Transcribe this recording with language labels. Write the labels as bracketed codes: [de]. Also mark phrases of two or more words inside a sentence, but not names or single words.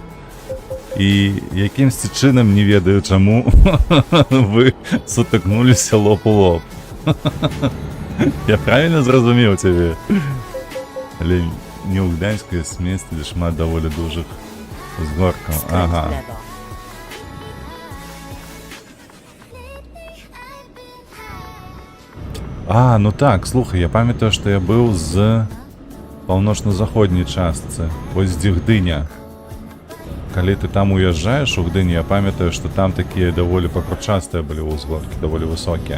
[be] І якімсьці чынам, не ведаю чаму, вы сутыкнуліся лоб у лоб. Я правильно зразумеў цябе? Але не ў Гданьску ёсць месцы, дзе шмат даволі дужых узгоркаў. [pl] Skręć [be] Ага. [pl] w lewo. [be] А, ну так, слухай, я памятаю, што я быў з паўночна-заходняй частцы, вось дзе Гдыня. Калі ты там уязджаеш у Гдыні, я памятаю, што там такія даволі пакручастыя былі ўзгоркі, даволі высокія.